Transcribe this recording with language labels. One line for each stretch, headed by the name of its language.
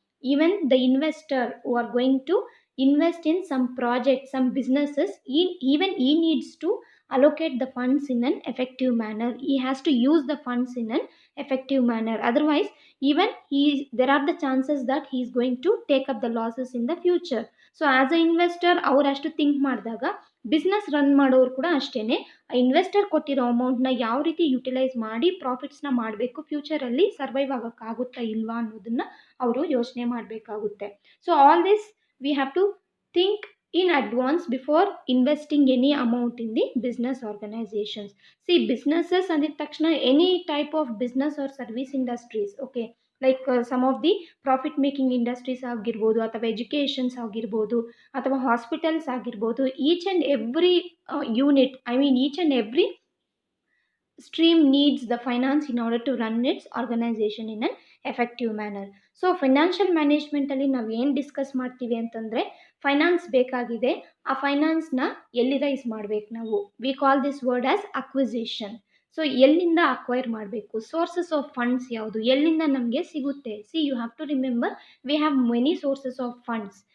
English: Even the investor who are going to invest in some projects, some businesses, even he needs to allocate the funds in an effective manner. He has to use the funds in an effective manner. Otherwise, even there are the chances that he is going to take up the losses in the future. So as a investor
Kannada: ಅವ್ರು ಅಷ್ಟು think ಮಾಡಿದಾಗ business run ಮಾಡೋರು ಕೂಡ ಅಷ್ಟೇನೆ investor ಕೊಟ್ಟಿರೋ ಅಮೌಂಟ್ನ ಯಾವ ರೀತಿ ಯುಟಿಲೈಸ್ ಮಾಡಿ ಪ್ರಾಫಿಟ್ಸ್ನ ಮಾಡಬೇಕು, ಫ್ಯೂಚರಲ್ಲಿ ಸರ್ವೈವ್ ಆಗೋಕ್ಕಾಗುತ್ತಾ ಇಲ್ವಾ ಅನ್ನೋದನ್ನ ಅವರು ಯೋಚನೆ ಮಾಡಬೇಕಾಗುತ್ತೆ.
English: So all this we have to think in advance before investing any amount in the business organizations. See, businesses
Kannada: ಅಂದಿದ ತಕ್ಷಣ
English: any type of business or service industries, okay, like some of the profit making industries
Kannada: ಆಗಿರ್ಬೋದು, ಅಥವಾ educations ಆಗಿರ್ಬೋದು, ಅಥವಾ hospitals ಆಗಿರ್ಬೋದು.
English: Each and every unit, I mean each and every stream needs the finance in order to run its organization in an effective manner.
Kannada: So financial ಮ್ಯಾನೇಜ್ಮೆಂಟಲ್ಲಿ ನಾವು ಏನು discuss ಮಾಡ್ತೀವಿ ಅಂತಂದರೆ, finance ಬೇಕಾಗಿದೆ, ಆ ಫೈನಾನ್ಸ್ನ ಎಲ್ಲಿ ರೈಸ್ ಮಾಡಬೇಕು ನಾವು.
English: We call this word as acquisition.
Kannada: So ಎಲ್ಲಿಂದ ಅಕ್ವೈರ್ ಮಾಡಬೇಕು, ಸೋರ್ಸಸ್ ಆಫ್ ಫಂಡ್ಸ್ ಯಾವುದು, ಎಲ್ಲಿಂದ ನಮಗೆ ಸಿಗುತ್ತೆ.
English: See you have to remember we have many sources of funds.